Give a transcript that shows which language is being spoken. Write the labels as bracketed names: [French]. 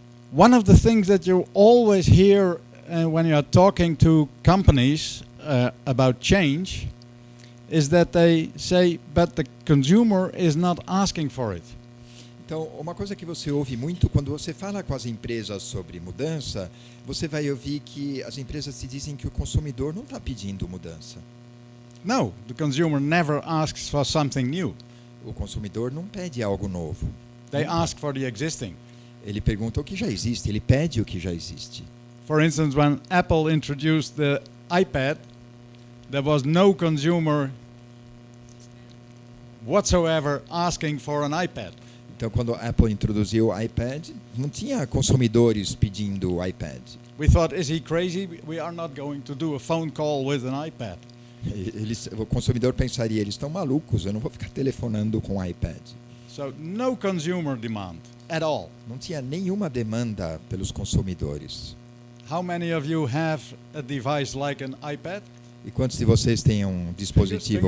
[English] One of the things that you always hear when you are talking to companies about change is that they say, but the consumer is not asking for it. [Portuguese] Então, uma coisa que você ouve muito quando você fala com as empresas sobre mudança, você vai ouvir que as empresas te dizem que o consumidor não está pedindo mudança. [English] No, the consumer never asks for something new. [Portuguese] O consumidor não pede algo novo. [English] They ask for the existing. [Portuguese] Ele pergunta o que já existe, ele pede o que já existe. [English] For instance, when Apple introduced the iPad, there was no consumer whatsoever asking for an iPad. [Portuguese] Então, quando a Apple introduziu o iPad, não tinha consumidores pedindo o iPad. [English] We thought, is he crazy? We are not going to do a phone call with an iPad. [Portuguese] O consumidor pensaria, eles estão malucos, eu não vou ficar telefonando com o iPad. [English] So no consumer demand at all. [Portuguese] Não tinha nenhuma demanda pelos consumidores. [English] How many of you have a device like an iPad? [Portuguese] E quantos de vocês têm um dispositivo